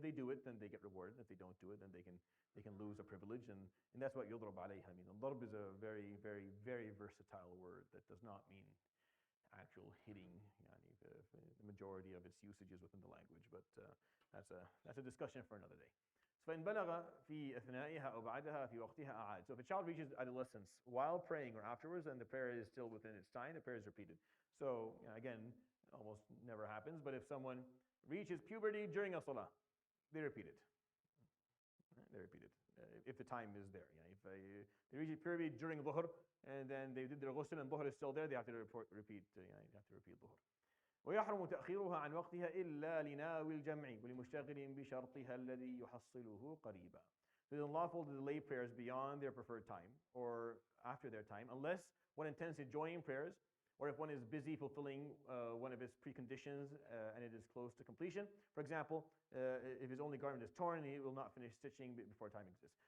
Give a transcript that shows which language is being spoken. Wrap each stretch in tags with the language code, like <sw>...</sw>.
<en>If they do it, then they get rewarded. If they don't do it, then they can lose a privilege. And that's what yudrab alayha means. Darb is a very, very, very versatile word that does not mean actual hitting. The majority of its usages within the language, but that's a discussion for another day.</en> <ar>فإن بلغ في أثنائها أو بعدها في وقتها أعاد.</ar> <en>So if a child reaches adolescence while praying or afterwards, and the prayer is still within its time, the prayer is repeated. So again, almost never happens, but if someone reaches puberty during a salah, they repeat it. They repeat it if the time is there. If they reach puberty during dhuhr and then they did their ghusl and dhuhr is still there, they have to repeat. They have to repeat dhuhr.</en> <ar>ويحرم تأخيرها عن وقتها إلا لناوي الجمع ولمشتغل بشرطها الذي يحصله قريبا.</ar> <en>So it's unlawful to delay prayers beyond their preferred time or after their time, unless one intends to join prayers, or if one is busy fulfilling one of its preconditions and it is close to completion. For example, if his only garment is torn, he will not finish stitching before time exists.</en>